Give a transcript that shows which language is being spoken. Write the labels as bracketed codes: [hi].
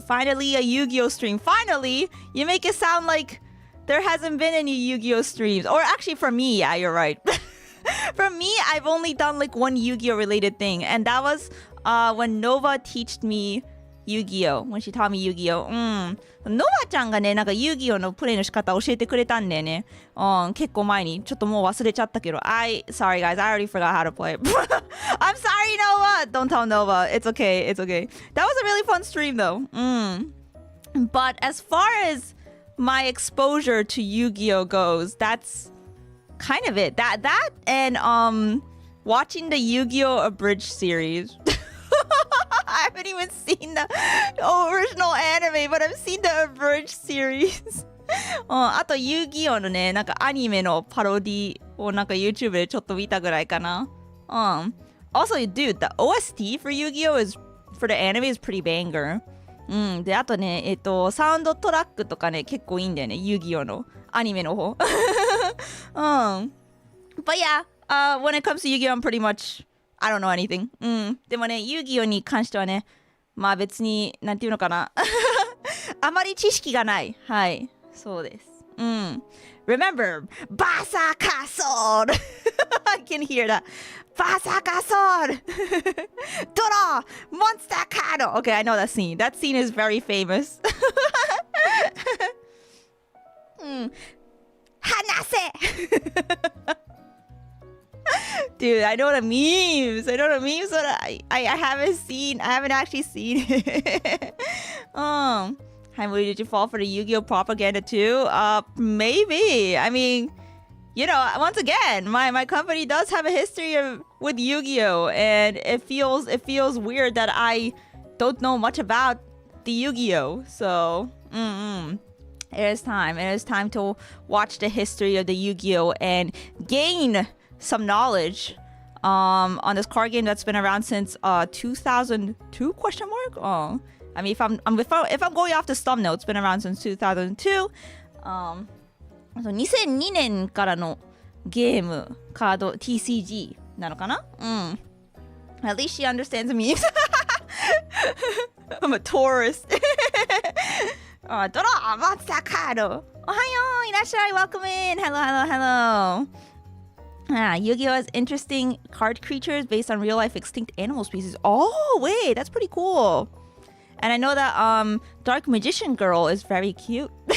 [en] Finally a Yu-Gi-Oh stream. Finally! You make it sound like there hasn't been any Yu-Gi-Oh streams. Or actually for me, yeah, you're right. For me, I've only done like one Yu-Gi-Oh related thing. And that was when Nova taught me Yu-Gi-Oh! When she taught me Yu-Gi-Oh! [ja] ノバちゃんがね、なんか遊戯王のプレイの仕方教えてくれたんだよね。結構前に。ちょっともう忘れちゃったけど。 [en] Sorry guys, I already forgot how to play. I'm sorry, Nova! Don't tell Nova. It's okay. That was a really fun stream though. But as far as my exposure to Yu-Gi-Oh! Goes, that's kind of it. That and watching the Yu-Gi-Oh! Abridged series. I haven't even seen the original anime, but I've seen the abridged series. [ja] あと遊戯王のね、なんかアニメのパロディをなんか YouTube でちょっと見たぐらいかな。 [en] Also, dude, the OST for Yu-Gi-Oh! For the anime is pretty banger. [ja] で、あとね、サウンドトラックとかね、結構いいんだよね、遊戯王のアニメの方。 [en] But yeah, when it comes to Yu-Gi-Oh! I'm pretty much...I don't know anything. [ja] でもね、遊戯王に関してはね、まあ別に、なんていうのかな。あまり知識がない。はい。そうです。 [en] Remember, バーサーカーソードI can hear that. [ja] バーサーカーソードドローモンスターカード [en] Okay, I know that scene. That scene is very famous. 話せDude, I know the memes, but I haven't actually seen it. Hi, Emuri, did you fall for the Yu-Gi-Oh! Propaganda too? Maybe. I mean, you know, once again, my company does have a history with Yu-Gi-Oh! And it feels weird that I don't know much about the Yu-Gi-Oh! So, it is time to watch the history of the Yu-Gi-Oh! And gain some knowledge on this card game that's been around since 2002 question mark. I mean if I'm going off the thumbnail, it's been around since 2002. [ja] 2002年からのゲームカード TCG なのかな [en] At least she understands the memes. I'm a tourist. [ja] ドローモンスターカードおはよういらっしゃい [en] Welcome in Hello [ja] Yu-Gi-Oh! [en] Has interesting card creatures based on real-life extinct animal species. Oh, wait, that's pretty cool. And I know that Dark Magician Girl is very cute.